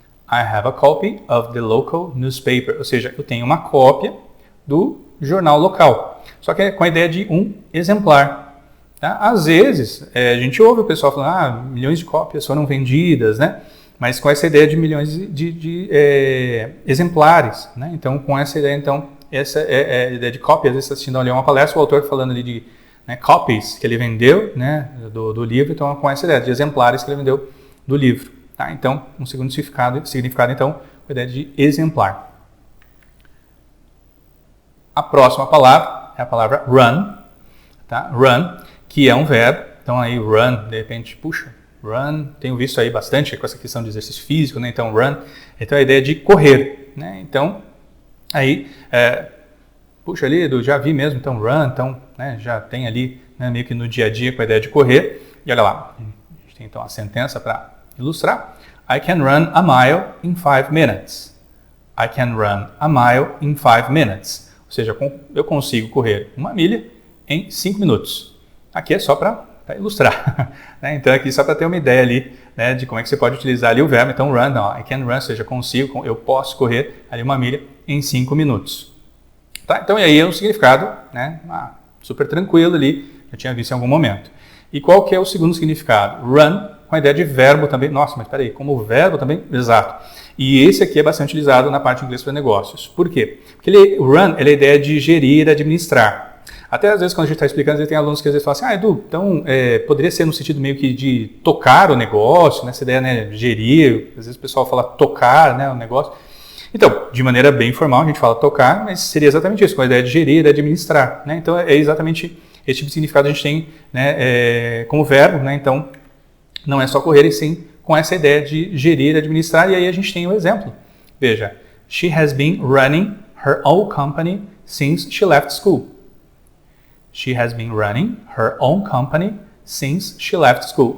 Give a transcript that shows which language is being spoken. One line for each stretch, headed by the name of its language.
English: I have a copy of the local newspaper.
Portuguese: Ou seja, eu tenho uma cópia do jornal local. Só que é com a ideia de um exemplar. Tá? Às vezes, a gente ouve o pessoal falando, milhões de cópias foram vendidas, né? Mas com essa ideia de milhões de exemplares. Né? Então, com essa ideia, então, essa é a ideia de cópia. Às vezes, você está assistindo ali uma palestra, o autor falando ali de copies que ele vendeu, né, do livro. Então, com essa ideia de exemplares que ele vendeu do livro. Tá? Então, um segundo significado, então, com a ideia de exemplar. A próxima palavra é a palavra run, tá? Run, que é um verbo. Então, aí, run, de repente, puxa, run, tenho visto aí bastante com essa questão de exercício físico, né? Então, run, então a ideia de correr, né? Então, aí, puxa ali, já vi mesmo, então, run, então, né, já tem ali, né, meio que no dia a dia com a ideia de correr. E olha lá, a gente tem então a sentença para ilustrar.
English: I can run a mile in 5 minutes. I can run a mile in 5 minutes.
Portuguese: Ou seja, eu consigo correr uma milha em 5 minutos. Aqui é só para ilustrar. Né? Então aqui só para ter uma ideia ali, né, de como é que você pode utilizar ali o verbo. Então run, não,
English: I can run,
Portuguese: ou seja, eu posso correr ali uma milha em 5 minutos. Tá? Então e aí é um significado, né, super tranquilo ali, eu tinha visto em algum momento. E qual que é o segundo significado? Run, com a ideia de verbo também. Nossa, mas peraí, como verbo também? Exato. E esse aqui é bastante utilizado na parte de inglês para negócios. Por quê? Porque o run é a ideia de gerir, administrar. Até às vezes quando a gente está explicando, tem alunos que às vezes falam assim, Edu, então poderia ser no sentido meio que de tocar o negócio, né? Essa ideia, né, gerir, às vezes o pessoal fala tocar, né, o negócio. Então, de maneira bem informal, a gente fala tocar, mas seria exatamente isso, com a ideia de gerir, administrar. Né? Então, é exatamente esse tipo de significado que a gente tem, né, como verbo. Né? Então, não é só correr, e sim com essa ideia de gerir, administrar. E aí a gente tem o exemplo. Veja,
English: she has been running her own company since she left school. She has been running her own company since she left school.